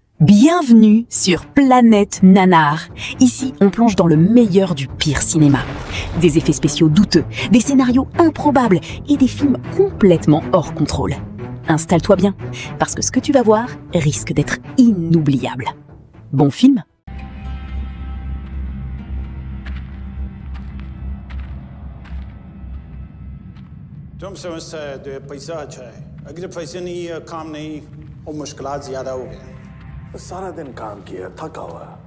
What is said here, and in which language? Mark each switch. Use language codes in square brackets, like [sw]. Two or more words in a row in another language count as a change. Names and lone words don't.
[fr] Bienvenue sur Planète Nanar. Ici, on plonge dans le meilleur du pire cinéma. Des effets spéciaux douteux, des scénarios improbables et des films complètement hors contrôle. Installe-toi bien, parce que ce que tu vas voir risque d'être inoubliable. Bon film ? [hi] तुमसे मुझसे जो पैसा अच्छा है अगर पैसे नहीं है काम नहीं और मुश्किलात ज्यादा हो गए सारा दिन काम किया थका हुआ